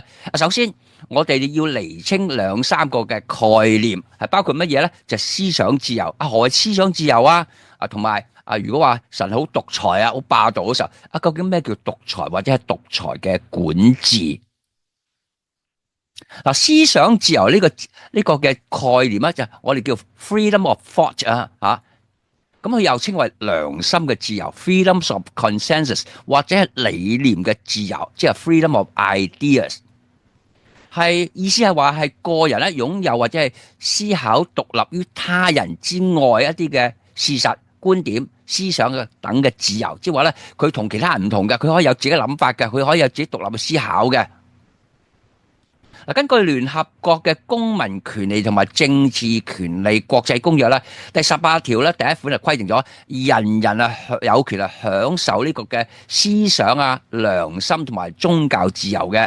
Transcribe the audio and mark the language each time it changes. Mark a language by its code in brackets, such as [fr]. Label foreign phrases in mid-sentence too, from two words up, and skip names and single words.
[yue] 首先我哋要釐清兩三個嘅概念，係包括乜嘢咧？就思想自由。何謂思想自由啊？同埋如果話神好獨裁啊、好霸道嘅時候，究竟咩叫獨裁或者係獨裁嘅管治？思想自由呢個嘅概念咧，就我哋叫 [en] freedom of thought [yue] 啊，咁佢又稱為良心嘅自由 [en] freedom of consensus [yue] 或者係理念嘅自由，即係 [en] freedom of ideas。 [yue] 係意思係話係個人咧擁有或者係思考獨立於他人之外一啲嘅事實、觀點、思想嘅等嘅自由，即係話咧佢同其他人唔同嘅，佢可以有自己諗法嘅，佢可以有自己獨立嘅思考嘅。根據聯合國嘅公民權利同埋政治權利國際公約咧，第18條咧第一款就規定咗人人有權享受呢個嘅思想良心同埋宗教自由嘅。